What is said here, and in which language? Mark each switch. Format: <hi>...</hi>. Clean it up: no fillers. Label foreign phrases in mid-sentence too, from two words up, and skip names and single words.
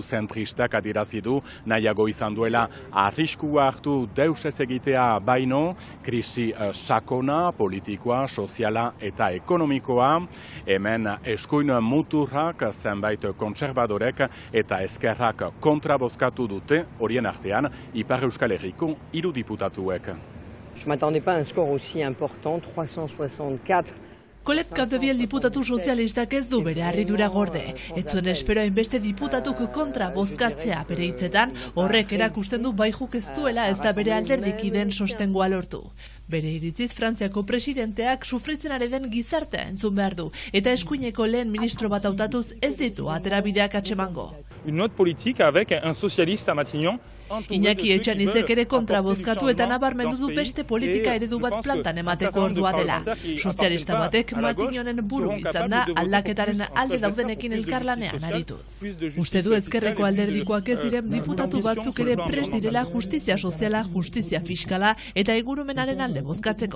<eu>zentristak adierazi du nahiago izan duela arriskua hartu deus ez egitea baino, krisi sakona, politikoa, soziala eta ekonomikoa, hemen eskuin muturrak zenbait kontserbadorek eta ezkerrak kontra bozkatu dute, horien artean Ipar Euskal Herriko 3 diputatuek.</eu> <fr>Je ne m'attendais pas à un score aussi important, 364.</fr> <eu>Colette Capdeviel diputatu sozialistak ez du bere harridura gorde. Ez zuen espero hainbeste diputatuk kontra bozkatzea bere hitzetan, horrek erakusten du Bayrou ez duela ez da bere alderdikideen sostengoa lortu. Bere iritziz Frantziako presidenteak sufritzen ari den gizartea entzun behar du, eta eskuineko lehen ministro bat hautatuz ez ditu aterabideak atxemango.</eu> <fr>Une note politique avec un socialiste à Matignon.</fr> <eu>Iñaki Etxanizek ere kontra bozkatu eta nabarmendu du beste politika eredu bat plantan emateko ordua dela. Sozialista batek Matignonen buru izan da aldaketaren alde daudenekin elkarlanean arituz. Uste du ezkerreko alderdikoak ez diren diputatu batzuk ere prest direla justizia soziala, justizia fiskala eta ingurumenaren alde bozkatzeko.</eu>